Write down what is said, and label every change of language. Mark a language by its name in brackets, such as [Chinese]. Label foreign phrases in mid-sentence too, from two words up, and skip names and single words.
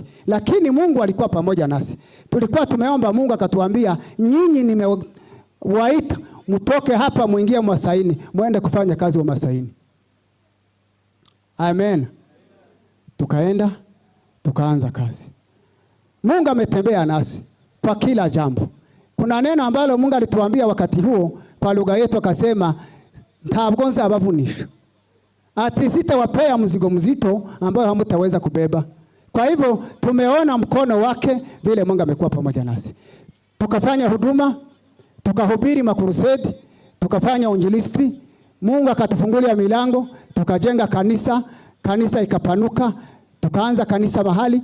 [Swahili] Lakini Mungu alikuwa pamoja nasi. Tulikuwa tumeomba, Mungu akatuambia, nyinyi nimewaita mtoke hapa muingie Masaini, muende kufanya kazi wa Masaini. Amen. Tukaenda, tukaanza kazi. Mungu ametembea nasi kwa kila jambo. Kuna neno ambalo Mungu alituambia wakati huo kwa lugha yetu, akasema [Kinyarwanda] ntabwo nzabavunisha. [Swahili] Ati sitawapea mzigo mzito ambao hamtaweza kubeba. Kwa hivyo tumeona mkono wake vile Mungu amekuwa pamoja nasi. Tukafanya huduma, tukahubiri makurusedi, tukafanya injilisti. Mungu akatufungulia milango, tukajenga kanisa, kanisa ikapanuka, tukaanza kanisa mahali.